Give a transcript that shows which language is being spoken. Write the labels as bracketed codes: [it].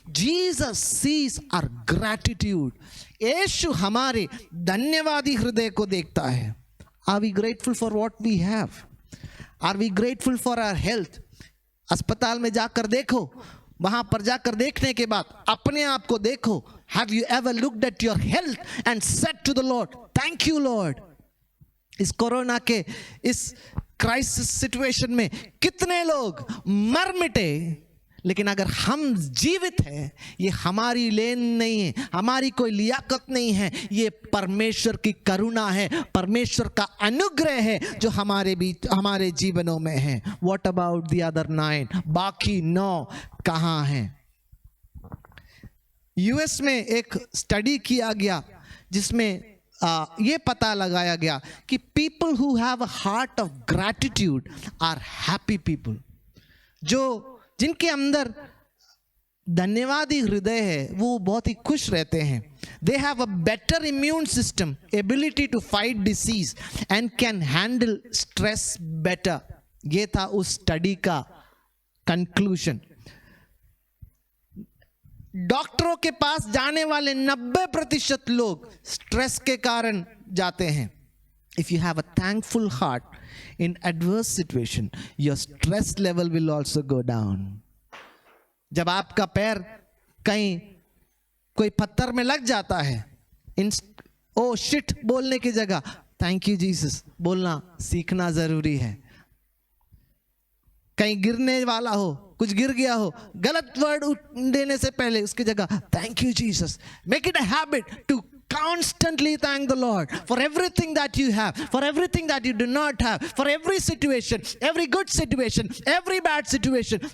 [en] Jesus sees our gratitude. [hi] यीशु हमारे धन्यवादी हृदय को देखता है। [en] Are we grateful for what we have? Are we grateful for our health? [hi] अस्पताल में जाकर देखो, वहां पर जाकर देखने के बाद अपने आप को देखो। [en] Have you ever looked at your health and said to the Lord, thank you Lord? [hi] इस कोरोना के इस क्राइसिस सिचुएशन में कितने लोग मर मिटे, लेकिन अगर हम जीवित हैं, ये हमारी लेन नहीं है, हमारी कोई लियाकत नहीं है, ये परमेश्वर की करुणा है, परमेश्वर का अनुग्रह है जो हमारे बीच, हमारे जीवनों में है। [en] What about the other 9? [hi] बाकी 9 कहाँ हैं? यूएस में एक स्टडी किया गया जिसमें ये पता लगाया गया कि [en] People who have a heart of gratitude are happy people. [hi] जिनके अंदर धन्यवादी हृदय है वो बहुत ही खुश रहते हैं। [en] They have a better immune system, ability to fight disease and can handle stress better. [hi] ये था उस स्टडी का कंक्लूजन। डॉक्टरों के पास जाने वाले 90% लोग स्ट्रेस के कारण जाते हैं। [en] If you have a thankful heart in adverse situation, your stress level will also go down. [hi] जब आपका पैर कहीं कोई पत्थर में लग जाता है, ओ शिट बोलने की जगह [en] thank you Jesus [hi] बोलना सीखना जरूरी है। कहीं गिरने वाला हो कुछ गिर गया हो, गलत वर्ड देने से पहले उसकी जगह [en] Thank you Jesus. Make it a habit to constantly thank the Lord for everything that you have, for everything that you do not have, for every situation, every good situation, every bad situation.